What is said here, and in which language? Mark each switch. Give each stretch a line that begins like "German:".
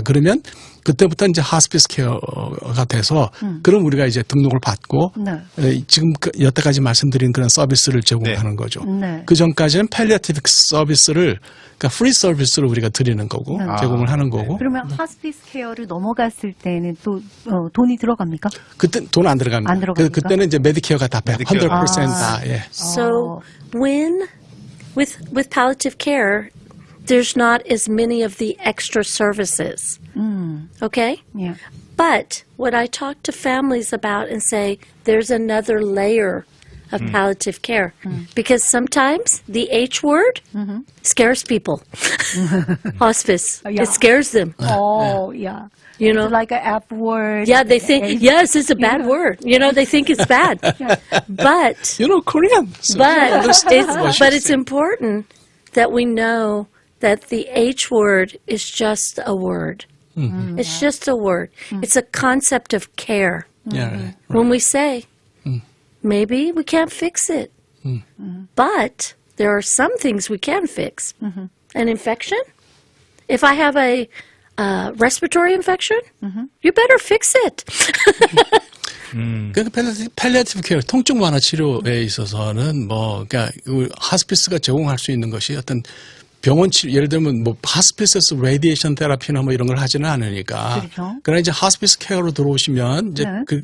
Korean: 그러면 그때부터 이제 하스피스 케어가 돼서 그럼 우리가 이제 등록을 받고 지금 여태까지 말씀드린 그런 서비스를 제공하는 거죠. 네. 그 전까지는 팔리아티브 서비스를 그러니까 프리 서비스를 우리가 드리는 거고 제공을 하는 거고. 그러면 하스피스 케어를 넘어갔을 때는 또 돈이 들어갑니까? 그때 돈 안 들어갑니다. 안 들어갑니까? 그때는 이제 메디케어가 다 100% 다. 예.
English: So when with palliative care, there's not as many of the extra services. Okay? Yeah. But what I talk to families about and say, there's another layer of palliative care. Because sometimes the H word scares people. Hospice. Yeah. It scares them. Oh, yeah. You know? It's like an F word. Yeah, they think, yes, it's a bad word. You know, they think it's bad. But You know Korean. So but it's important that we know that the H word is just a word. It's just a word. It's a concept of care. Yeah, right. When we say, maybe we can't fix it, but there are some things we can fix. An infection? If I have a respiratory infection, you better fix it.
Korean: 그러니까 팔리아티브 케어, 통증 완화 치료에 있어서는 뭐, 그러니까 하스피스가 제공할 수 있는 것이 어떤 병원 치료, 예를 들면 뭐 하스피스에서 레디에이션 테라피나 뭐 이런 걸 하지는 않으니까. 그렇죠. 그러나 이제 하스피스 케어로 들어오시면 이제 네.